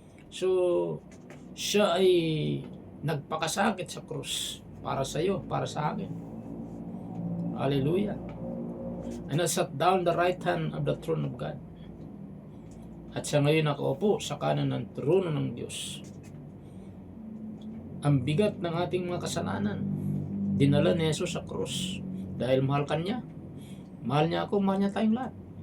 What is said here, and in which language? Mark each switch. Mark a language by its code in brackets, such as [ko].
[tl] So, siya ay nagpakasakit sa krus para sa iyo, para sa akin. Hallelujah. [en] And sat down the right hand of the throne of God. [tl] At siya ngayon nakaupo sa kanan ng trono ng Diyos. Ang bigat ng ating mga kasalanan, dinala ni Jesus sa krus. Dahil mahal ka niya. Mahal niya ako, mahal niya tayong lahat.